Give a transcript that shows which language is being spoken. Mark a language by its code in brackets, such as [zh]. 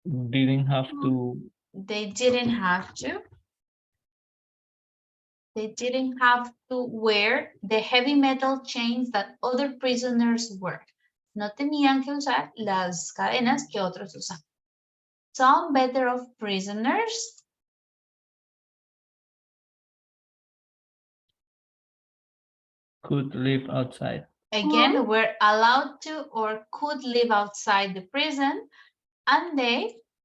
[en] Didn't have to. they didn't have to. They didn't have to wear the heavy metal chains that other prisoners wear. [es] No tenían que usar las cadenas que otros usan. [en] Some better off prisoners Could live outside. again were allowed to or could live outside the prison, and they